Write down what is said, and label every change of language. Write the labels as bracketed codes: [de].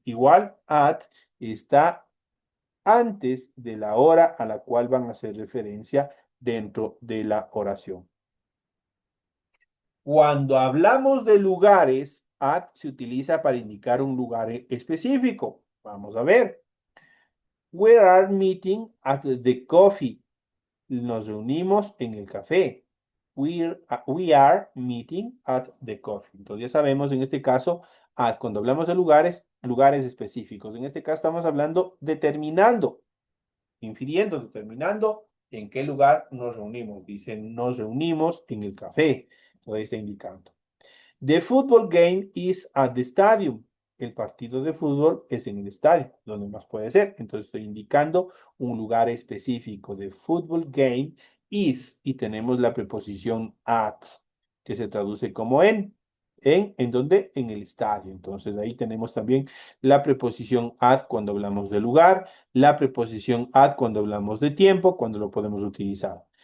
[es] Igual, at está antes de la hora a la cual van a hacer referencia dentro de la oración. Cuando hablamos de lugares, at se utiliza para indicar un lugar específico. Vamos a ver. [en] We are meeting at the coffee. Nos reunimos en el café. We are meeting at the coffee. [es] Entonces ya sabemos en este caso, cuando hablamos de lugares, lugares específicos. En este caso estamos hablando determinando infiriendo, determinando en qué lugar nos reunimos. Dice, nos reunimos en el café. Entonces está indicando. [en] The football game is at the stadium. [es] El partido de fútbol es en el estadio, donde más puede ser. Entonces estoy indicando un lugar específico. The football game is, y tenemos la preposición at, que se traduce como en. ¿En dónde? En el estadio. Entonces ahí tenemos también la preposición at cuando hablamos de lugar, la preposición at cuando hablamos de tiempo, cuando lo podemos utilizar.